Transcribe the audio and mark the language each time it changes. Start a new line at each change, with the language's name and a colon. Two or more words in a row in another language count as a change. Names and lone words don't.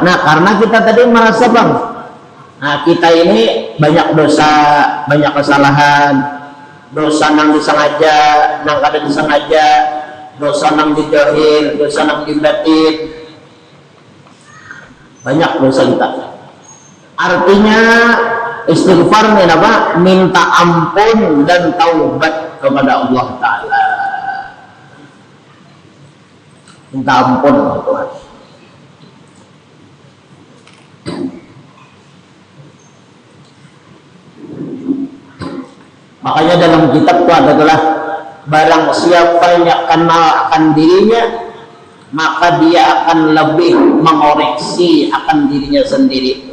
Banjar: Nah, karena kita tadi merasa bang, nah kita ini banyak dosa, banyak kesalahan, dosa nang disengaja, nang kada disengaja, dosa nang didohir, dosa nang dibatin, banyak dosa kita.
Indonesian: Artinya istighfar ini apa? Minta ampun dan taubat kepada Allah Ta'ala. Minta ampun kepada Tuhan. Makanya dalam kitab itu adalah barang siapa yang kenal akan dirinya, maka dia akan lebih mengoreksi akan dirinya sendiri.